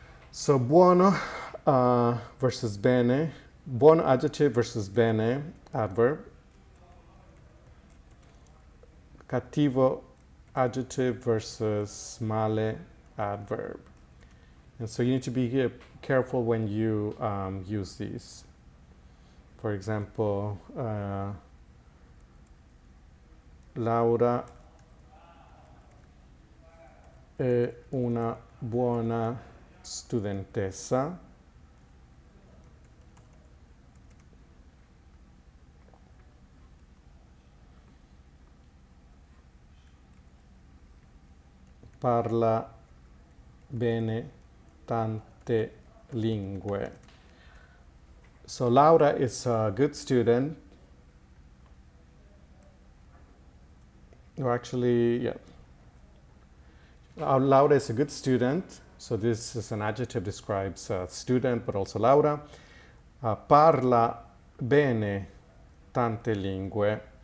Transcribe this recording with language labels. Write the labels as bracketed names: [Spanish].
[English] So buono versus bene, buono adjective versus bene adverb, cattivo adjective versus male adverb. And so you need to be careful when you use these. For example, [Italian] Laura è una buona studentessa. Parla bene tante lingue. [English] So Laura is a good student. Or actually, yeah. Laura is a good student. So this is an adjective, describes a student, but also Laura. [Italian] Parla bene tante lingue.